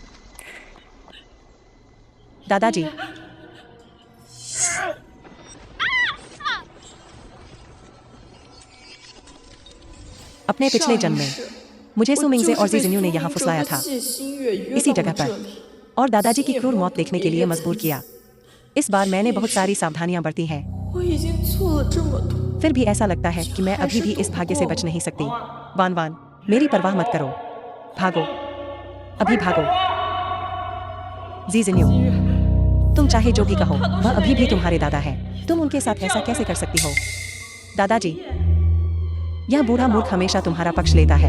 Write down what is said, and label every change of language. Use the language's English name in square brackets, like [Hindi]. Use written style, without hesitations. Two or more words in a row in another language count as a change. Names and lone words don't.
[Hindi] दादाजी, अपने पिछले जन्म में मुझे सुमिंगजे और जीजिन्यू ने यहाँ फुसलाया था, इसी जगह पर, और दादाजी की क्रूर मौत देखने के लिए मजबूर किया। इस बार मैंने बहुत सारी सावधानियां बरती हैं, [Chinese] 我已经做了这么多， [Hindi] फिर भी ऐसा लगता है कि मैं अभी भी इस भाग्य से बच नहीं सकती। वान वान, मेरी परवाह मत करो, भागो, अभी भागो। जीजिन्यू, तुम चाहे जो भी कहो, वह अभी भी तुम्हारे दादा है। तुम उनके साथ ऐसा कैसे कर सकती हो? दादाजी, यह बूढ़ा मूर्ख हमेशा तुम्हारा पक्ष लेता है।